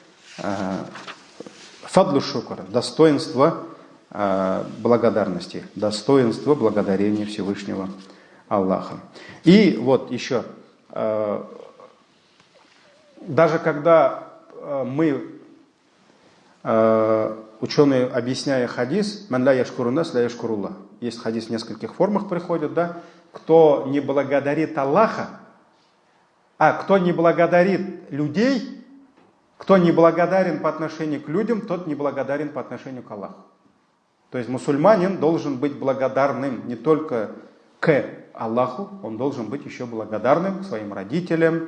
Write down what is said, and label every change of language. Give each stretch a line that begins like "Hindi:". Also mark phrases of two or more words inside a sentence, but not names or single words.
Arabic: فضل الشكر,
Russian: достоинство благодарности, достоинство благодарения Всевышнего Аллаха. И вот еще, даже когда ученые, объясняя хадис,
Arabic: «من لا يشكر الناس، لا يشكر الله».
Russian: Есть хадис в нескольких формах приходит, да? Кто не благодарит Аллаха, кто не благодарит людей, кто не благодарен по отношению к людям, тот не благодарен по отношению к Аллаху. То есть мусульманин должен быть благодарным не только к Аллаху, он должен быть еще благодарным к своим родителям.